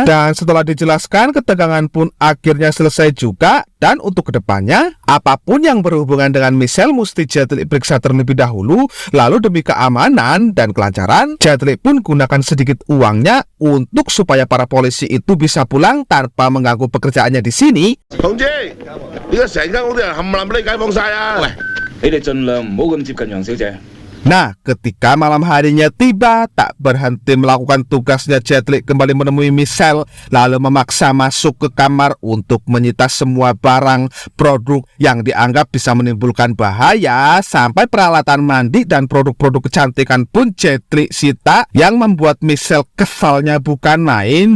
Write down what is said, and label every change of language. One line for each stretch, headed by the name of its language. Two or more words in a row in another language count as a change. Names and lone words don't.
Indonesian: Dan setelah dijelaskan, ketegangan pun akhirnya selesai juga. Dan untuk kedepannya, apapun yang berhubungan dengan Michelle mesti Jet Li periksa terlebih dahulu. Lalu demi keamanan dan kelancaran, Jet Li pun gunakan sedikit uangnya untuk supaya para polisi itu bisa pulang tanpa mengganggu pekerjaannya di sini.
Cantonese: 同志，呢個成間屋啲人冚唪唥俾你解放晒啊！喂，你哋盡量唔好咁接近楊小姐。
Indonesian: Nah, ketika malam harinya tiba, tak berhenti melakukan tugasnya, Jet Li kembali menemui Michelle, lalu memaksa masuk ke kamar untuk menyita semua barang produk yang dianggap bisa menimbulkan bahaya, sampai peralatan mandi dan produk-produk kecantikan pun Jet Li sita, yang membuat Michelle kesalnya bukan main.